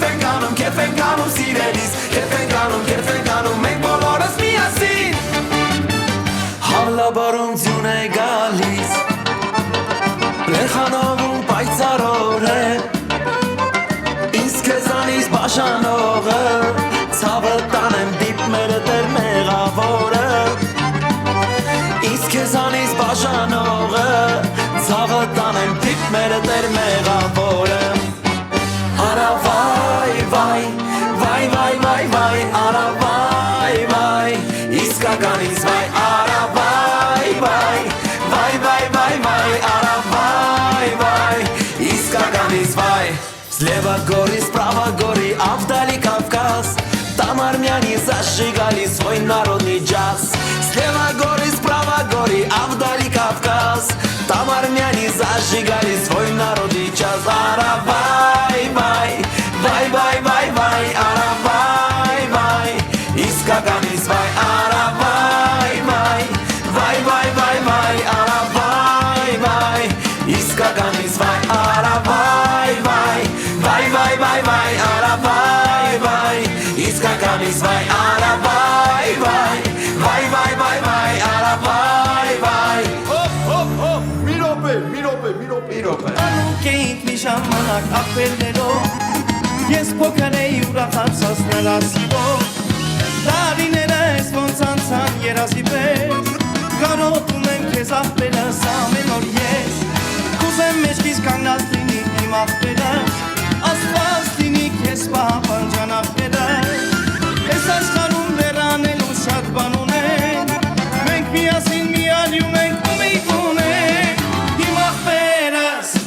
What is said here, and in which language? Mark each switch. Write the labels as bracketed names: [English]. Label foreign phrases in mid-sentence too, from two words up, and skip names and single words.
[Armenian] սիրելիս Քեֆ ենք անում, մենք բոլորս միասին Հավլաբարում ձյուն է գալիս Լեխանովում պայծառոր է Ինձ քեզանից բաժանողը Ցավը տանեմ դիպմերը տեր մեղավորը Ինձ քեզանից բաժանողը Ցավը տանեմ դիպմերը տեր մեղավորը Արա վայ, վայ, վայ, վայ, վայ, վայ Արա վայ, վայ, իսկականից վայ Արա վայ, վայ, վայ, վայ, վայ, վայ Արա վայ, վայ, իսկականից վայ [Russian] Слева гори, справа гори, а вдали Кавказ Там армяне зажигали свой народный джаз Слева гори, справа гори, а вдали Кавказ Там армяне зажигали свой народный джаз [Armenian] Արա վայ, վայ, վայ, վայ, վայ, վայ Արա վայ, վայ, իսկականից վայ Արա վայ, վայ, վայ, վայ, վայ, վայ Արա վայ, վայ, իսկականից վայ Արա վայ, վայ, վայ, վայ, վայ, վայ Արա վայ, վայ, իսկականից վայ Արա վայ, վայ, վայ վայ վայ վայ արավայ վայ մի րոպե Անուք էինք մի ժամանակ ախպերներով Ես փոքր էի ուրախացած նրա սիրով Տարիները ես ոնց անցան երազի պես Կարոտում եմ քեզ ախպերս ամեն օր ես Կուզեմ մեջքիս կանգնած լինի իմ ախպերս Աստված լինի քեզ պահապանջան ախպերս Ես աշխարհում դեռ անելու շատ բան ունենք Մենք միասին միալյում ենք ու մենք ունենք Իմ ախպերս